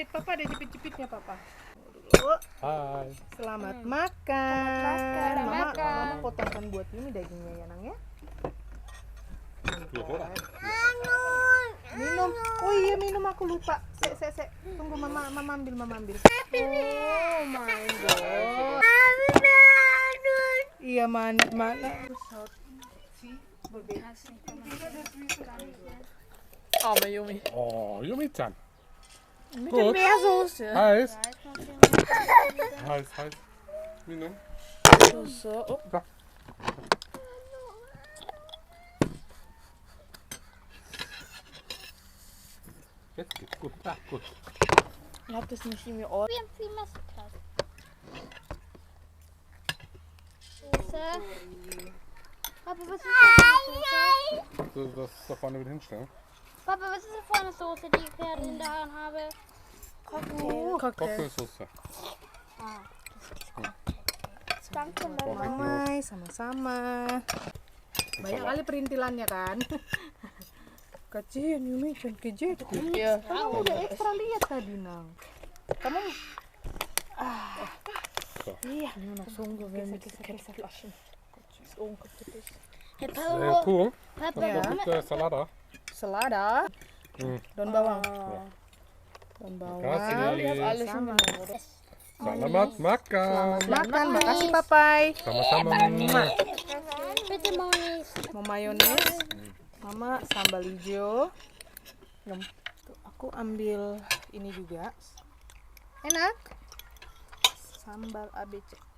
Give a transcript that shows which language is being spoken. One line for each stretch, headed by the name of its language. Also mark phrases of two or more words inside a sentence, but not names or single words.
Indonesian: Papa ada jepit-jepitnya papa. Dulu. Hai. Selamat makan. Selamat makan. Mama potongkan buat ini dagingnya ya, Nang ya. Minum. Oh iya minum, aku lupa. Sek. Tunggu mama ambil.
English: Oh my god.
Indonesian: Iya mana.
German: Arme Jumi.
Swedish: Åh, gör mitten. Lite mer sås.
German: Heiß. Minum.
Swedish: Så, Bra. Jättegott.
German: Gut. Gut. ich hab das nicht in mir Ohr. Wir haben viel Messerplatz. Soße. Papa, was ist das für eine Soße? So, das da vorne wieder hinstellen. Papa, was ist das für eine Soße, die ich gerade in der Hand habe? Cocktail. Cocktailsoße. Danke,
Indonesian: Damai, sama-sama. Banyak kali perintilannya kan. Kecian Yumi, jangan kejet.
German: Ja.
Indonesian: Kamu udah ekstra lihat tadi Nang. Kamu
German: Ja, nur noch so ungefähr mit Ketchupflaschen. So ungefähr.
English: Hey, Cool.
German: Papa, Ja.
Swedish: Lite salada.
Indonesian: selada, daun bawang,
Spanish: Gracias.
German: Alles schon genommen, oder?
Indonesian: Selamat makan. makan, makasih papai. Sama-sama.
German: bitte Monis.
Indonesian: Mau mayones, mama sambal hijau. Tuh, aku ambil ini juga, enak, sambal ABC.